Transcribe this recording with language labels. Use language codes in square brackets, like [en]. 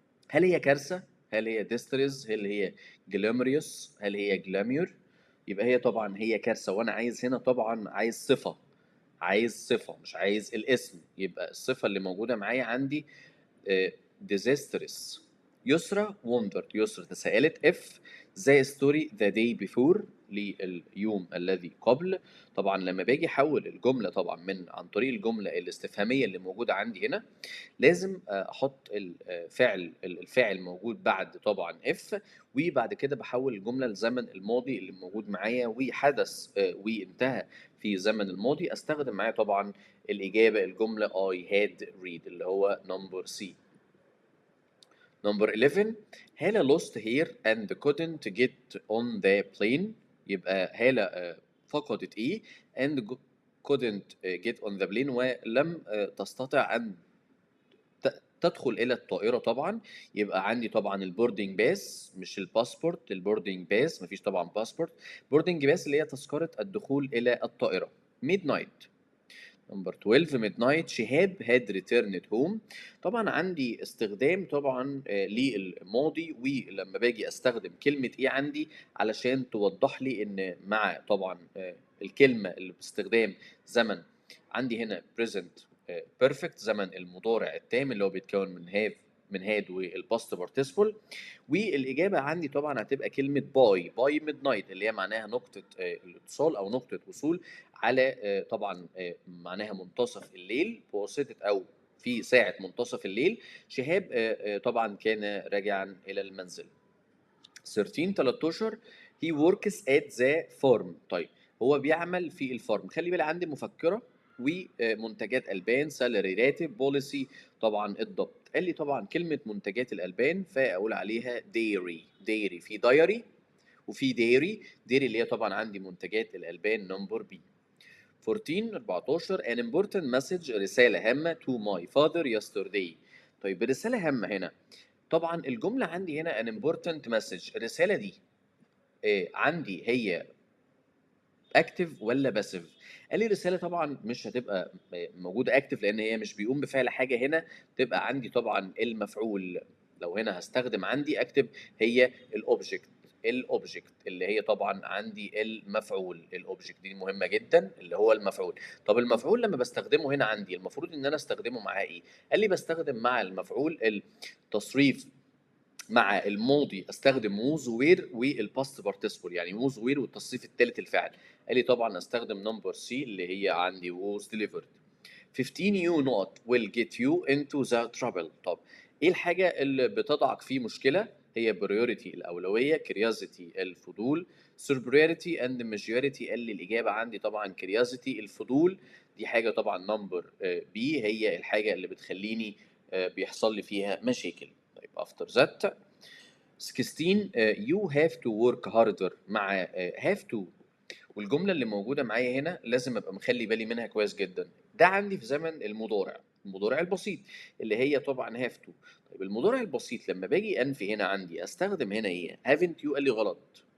[ar] هل هي كارثة؟ هل هي ديستريز؟ هل هي جلامريوس؟ هل هي جلاميور؟ يبقى هي طبعا هي كارثة، وأنا عايز هنا طبعا عايز صفة، مش عايز الاسم. يبقى الصفة اللي موجودة معايا عندي disastrous. يسرى wondered، يسرى تساءلت. [en] if the story the day before [ar] لليوم الذي قبل. طبعا لما باجي احول الجمله طبعا عن طريق الجمله الاستفهاميه اللي موجوده عندي هنا لازم احط الفاعل موجود بعد طبعا if، وبعد كده بحول الجمله لزمن الماضي اللي موجود معايا وحدث وانتهى في زمن الماضي. استخدم معايا طبعا الإجابة الجملة I had read اللي هو نمبر C. [en] Number 11 هالة lost here and couldn't get on the plane. [ar] يبقى هالة فقدت إيه [en] and couldn't get on the plane [ar] ولم تستطع أن تدخل إلى الطائرة طبعا. يبقى عندي طبعا البوردنج باس مش الباسبورت. البوردنج باس مفيش طبعا باسبورت. بوردنج باس اللي هي تذكرة الدخول إلى الطائرة. [en] midnight. Number 12 midnight شهاب had returned home. [ar] طبعا عندي استخدام طبعا للماضي، ولما باجي استخدم كلمة ايه عندي علشان توضح لي ان مع طبعا الكلمة اللي باستخدام زمن عندي هنا present perfect، زمن المضارع التام اللي هو بيتكون من have من had والباست participle. والإجابة عندي طبعا هتبقى كلمة باي midnight اللي هي معناها نقطة الاتصال أو نقطة وصول على طبعا معناها منتصف الليل بواسطة أو في ساعة منتصف الليل. شهاب طبعا كان راجعا إلى المنزل. [en] 13 he works at the farm. [ar] طيب هو بيعمل في الفارم. خلي بالي عندي مفكرة ومنتجات ألبان، سالري راتب، بوليسي طبعا الضبط. قال لي طبعا كلمة منتجات الألبان فأقول عليها ديري. ديري في دايري وفي ديري. ديري اللي هي طبعا عندي منتجات الألبان نمبر بي. [en] 14 an important message [ar] رسالة هامة [en] to my father yesterday. [ar] طيب الرسالة هامة هنا طبعا الجملة عندي هنا [en] an important message. [ar] الرسالة دي عندي هي اكتف ولا باسيف؟ قال لي الرساله طبعا مش هتبقى موجوده اكتف لان هي مش بيقوم بفعل حاجه هنا، تبقى عندي طبعا المفعول. لو هنا هستخدم عندي اكتف هي الاوبجكت. الاوبجكت اللي هي طبعا عندي المفعول. الاوبجكت دي مهمه جدا اللي هو المفعول. طب المفعول لما بستخدمه هنا عندي المفروض ان انا استخدمه معاه ايه؟ قال لي بستخدم مع المفعول التصريف مع الماضي استخدم ووز وير والباست بارتيسيبل، يعني ووز وير والتصريف الثالث الفعل. قال لي طبعا استخدم نمبر سي اللي هي عندي ووز ديليفرد. [en] 15 you not will get you into the trouble. [ar] طب ايه الحاجه اللي بتضعك في مشكله؟ هي priority الاولويه، curiosity الفضول، [en] superiority and majority. [ar] قال لي الاجابه عندي طبعا curiosity الفضول. دي حاجه طبعا نمبر بي هي الحاجه اللي بتخليني بيحصل لي فيها مشاكل. [en] طيب after that 16 you have to work harder مع have to. [ar] والجملة اللي موجودة معايا هنا لازم ابقى مخلي بالي منها كويس جدا. ده عندي في زمن المضارع، المضارع البسيط اللي هي طبعا have to. طيب المضارع البسيط لما باجي انفي هنا عندي استخدم هنا ايه؟ [en] haven't you. [ar] قال لي غلط.